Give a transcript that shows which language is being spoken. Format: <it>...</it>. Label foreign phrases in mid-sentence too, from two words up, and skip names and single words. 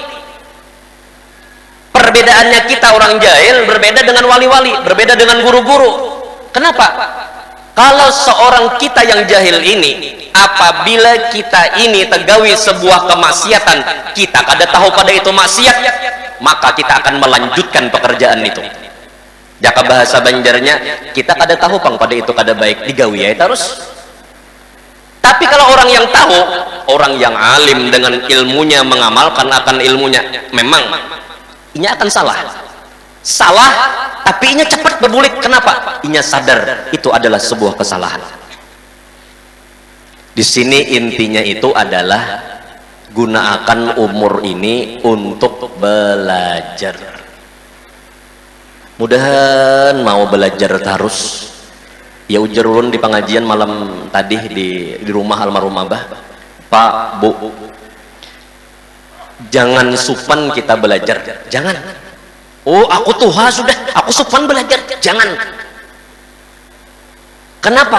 <id>Perbedaannya kita orang jahil berbeda dengan wali-wali, berbeda dengan guru-guru. Kenapa?</id> <bjn>Kalau seorang kita yang jahil ini, apabila kita ini tegawi sebuah kemaksiatan, kita kada tahu pada itu maksiat, maka kita akan melanjutkan pekerjaan itu. Jaka bahasa Banjarnya, kita kada tahu pang pada itu kada baik, digawi ya terus.</bjn> <id>Tapi kalau orang yang tahu, orang yang alim dengan ilmunya, mengamalkan akan ilmunya, memang ini akan salah, tapi ini cepat berbulik. Kenapa? Ini sadar itu adalah sebuah kesalahan. Di sini intinya itu adalah gunakan umur ini untuk belajar. Mudahan mau belajar terus.</id> <bjn>Ya ujar ulun di pengajian malam tadi di rumah almarhum Abah, Pak, Bu, jangan supan kita belajar, jangan. Oh, aku tuha sudah, aku supan belajar, jangan.</bjn> <id>Kenapa?</id>